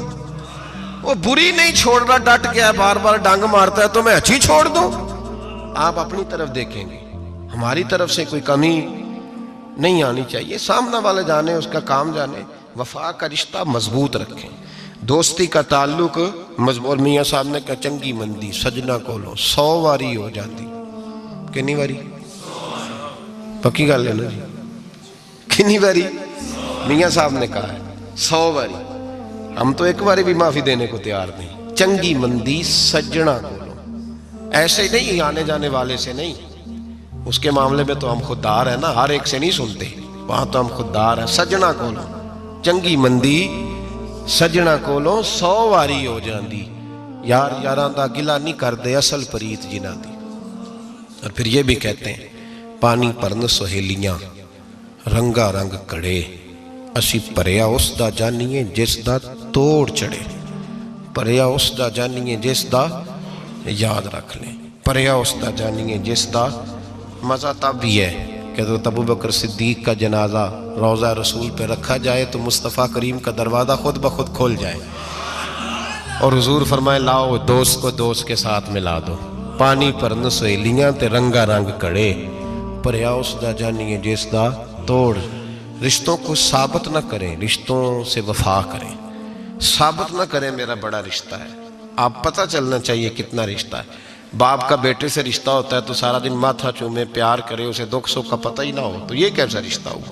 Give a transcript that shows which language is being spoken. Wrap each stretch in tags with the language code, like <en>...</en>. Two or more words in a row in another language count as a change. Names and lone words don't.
<ur>وہ بری نہیں چھوڑ رہا, ڈٹ گیا, بار بار ڈانگ مارتا ہے تو میں اچھی چھوڑ دوں؟ آپ اپنی طرف دیکھیں گے, ہماری طرف سے کوئی کمی نہیں آنی چاہیے. سامنے والے جانے, اس کا کام جانے. وفا کا رشتہ مضبوط رکھیں, دوستی کا تعلق مضبوط. میاں صاحب نے کہا</ur> <pa>چنگی مندی سجنا کولو 100 واری ہو جاتی. کنی واری؟ پکی گل ہے نا جی, کنی واری؟</pa> <ur>میاں صاحب نے کہا ہے 100 واری. ہم تو ایک باری بھی معافی دینے کو تیار نہیں.</ur> <pa>چنگی مندی سجنا کولو,</pa> <ur>ایسے نہیں آنے جانے والے سے نہیں. اس کے معاملے میں تو ہم خوددار ہیں نا, ہر ایک سے نہیں سنتے, وہاں تو ہم خوددار ہیں.</ur> <pa>سجنا کولو چنگی مندی سجنا کولو 100 واری ہو جاندی. یار یاراں دا گلا نہیں کر دے اصل پریت جنہ دی.</pa> <ur>اور پھر یہ بھی کہتے ہیں</ur> <pa>پانی پرن سہیلیاں رنگا رنگ کڑے, اسی پریا اس دا جانیے جس دا توڑ چڑھے. پریا اس دا جانیے جس دا,</pa> <ur>یاد رکھ لیں,</ur> <pa>پریا اس دا جانیے جس دا.</pa> <ur>مزہ تب بھی ہے کہ ابو بکر صدیق کا جنازہ روضہ رسول پہ رکھا جائے تو مصطفیٰ کریم کا دروازہ خود بخود کھول جائے. اور حضور فرمائے لاؤ دوست کو دوست کے ساتھ ملا دو،</ur> <pa>پانی پرن سہیلیاں تے رنگا رنگ کڑے، پریا اس دا جانیے جس دا توڑ۔</pa> <ur>رشتوں کو ثابت نہ کریں، رشتوں سے وفا کریں، ثابت نہ کریں میرا بڑا رشتہ ہے۔ آپ پتہ چلنا چاہیے کتنا رشتہ ہے۔ باپ کا بیٹے سے رشتہ ہوتا ہے تو سارا دن ماتھا چومے، پیار کرے، اسے دکھ سکھ کا پتہ ہی نہ ہو، تو یہ کیسا رشتہ ہوا؟</ur>